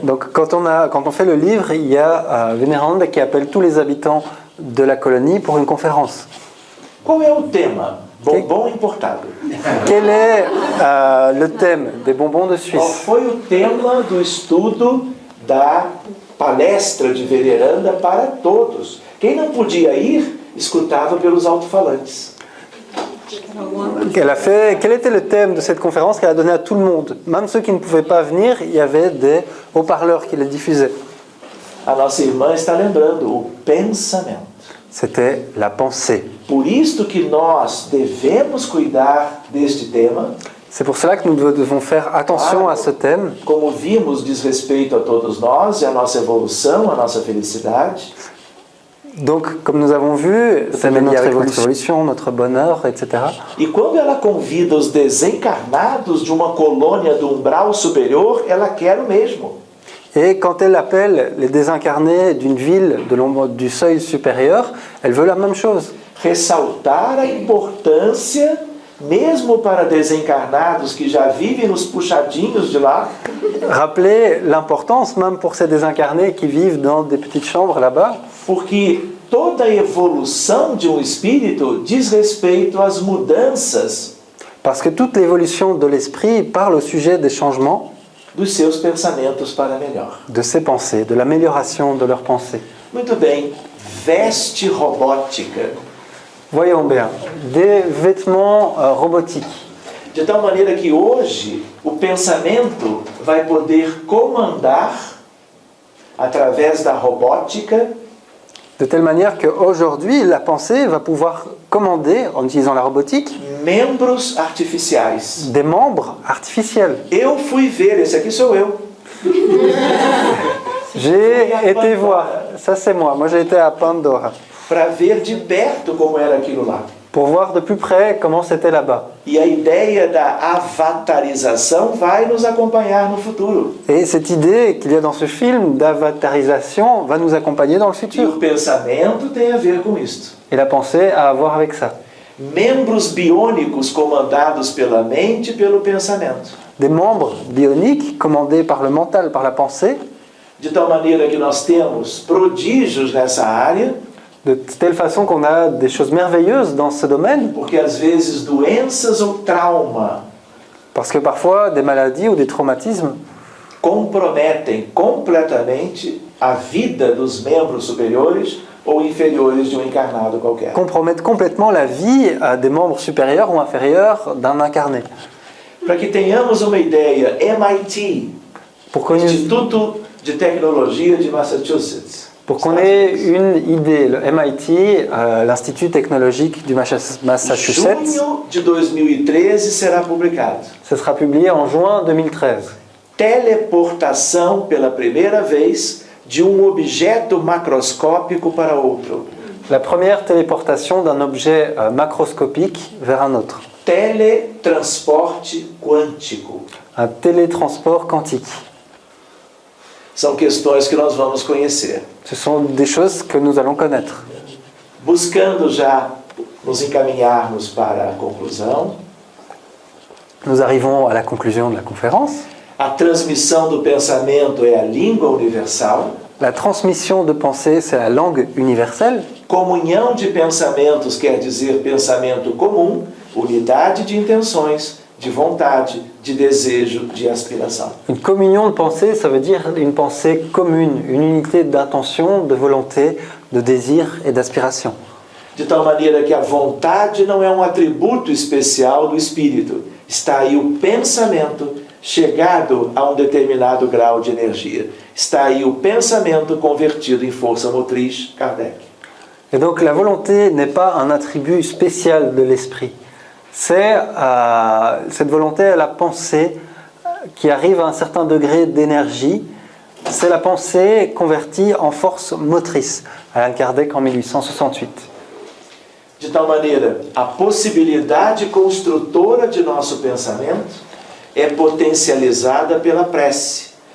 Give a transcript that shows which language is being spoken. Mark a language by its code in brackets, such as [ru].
[fr] Donc quand on fait le livre, il y a Vénéranda qui appelle tous les habitants de la colonie pour une conférence. [pt] Qual é o tema? Bombom importado. [fr] Quel est le thème des bonbons de [pt] Qual [fr] Suisse? [pt] foi o tema do estudo da palestra de veneranda para todos? Quem não podia ir, escutava pelos alto-falantes. [fr] Quel était le thème de cette conférence qu'elle a donné à tout le monde? Même ceux qui ne pouvaient pas venir, il y avait des haut-parleurs qui les diffusaient. [pt] A nossa irmã está lembrando o pensamento. [fr] C'était la pensée. [pt] Por isto que nós devemos cuidar deste tema. [fr] C'est pour cela que nous devons faire attention à ce thème. [pt] Como vimos, diz respeito a todos nós e a nossa evolução, a nossa felicidade. [fr] Donc, comme nous avons vu, c'est lié avec notre évolution, notre bonheur, etc. [pt] E quando ela convida os desencarnados de uma colônia do umbral superior, ela quer o mesmo. [fr] Et quand elle appelle les désincarnés d'une ville de l'ombre du seuil supérieur, elle veut la même chose. [pt] Ressaltar a importância, mesmo para desencarnados que já vivem nos puxadinhos de lá, [fr] Rappeler l'importance, même pour ces désincarnés qui vivent dans des petites chambres là-bas, [pt] porque toda evolução de um espírito diz respeito às mudanças [fr] parce que toute l'évolution de l'esprit parle au sujet des changements, [pt] dos seus pensamentos para melhor. [fr] de ses pensées, de l'amélioration de leurs pensées. [pt] Muito bem, veste robótica. [fr] Voyons bien, des vêtements robotiques. [pt] De tal maneira que hoje o pensamento vai poder comandar, através da robótica, [fr] De telle manière qu'aujourd'hui, la pensée va pouvoir commander, en utilisant la robotique, [pt] membros artificiais. [fr] des membres artificiels. [pt] Eu fui ver, esse aqui sou eu. [fr] J'ai été voir, ça c'est moi j'ai été à Pandora, [pt] Para ver de perto como era aquilo lá. [fr] pour voir de plus près comment c'était là-bas. [pt] E a ideia da avatarização vai nos acompanhar no futuro. [fr] Et cette idée qu'il y a dans ce film d'avatarisation va nous accompagner dans le [pt] E o [fr] futur. [pt] pensamento tem a ver com isto. [fr] Et la pensée a à voir avec ça. [pt] Membros biônicos comandados pela mente e pelo pensamento. [fr] Des membres bioniques commandés par le mental, par la pensée, [pt] De tal maneira que nós temos prodígios nessa área, [fr] de telle façon qu'on a des choses merveilleuses dans ce domaine, [pt] porque às vezes doenças ou trauma [fr] parce que parfois des maladies ou des traumatismes [pt] comprometem completamente a vida dos membros superiores ou inferiores de um encarnado qualquer. [fr] compromettent complètement la vie des membres supérieurs ou inférieurs d'un incarné. [pt] Para que tenhamos uma ideia, MIT, [fr] Pour qu'on ait, [pt] Instituto de Tecnologia de Massachusetts, [fr] pour qu'on ait une idée, le MIT, l'Institut technologique du Massachusetts, [pt] junho de 2013 será publicado. [fr] ce sera publié en juin 2013. [pt] Teleportação pela primeira vez de objeto macroscópico para outro. [fr] La première téléportation d'un objet macroscopique vers un autre. [pt] Teletransporte quântico. [fr] Un télétransport quantique. [pt] São questões que nós vamos conhecer. [fr] Ce sont des choses que nous allons connaître. [pt] Buscando já nos encaminharmos para a conclusão, [fr] Nous arrivons à la conclusion de la conférence. [pt] a transmissão do pensamento é a língua universal. [fr] La transmission de pensée, c'est la langue universelle. [pt] Comunhão de pensamentos quer dizer pensamento comum, unidade de intenções, de vontade, de desejo, de aspiração. [fr] Une communion de pensée, ça veut dire une pensée commune, une unité d'intention, de volonté, de désir et d'aspiration. [pt] De tal maneira que a vontade não é um atributo especial do espírito. Está aí o pensamento chegado a um determinado grau de energia. Está aí o pensamento convertido em força motriz, Kardec. [fr] Et donc la volonté n'est pas un attribut spécial de l'esprit. C'est cette volonté, la pensée qui arrive à un certain degré d'énergie. C'est la pensée convertie en force motrice. Allan Kardec en 1868. [pt] De tal maneira, a possibilidade construtora de nosso pensamento é potencializada pela prece.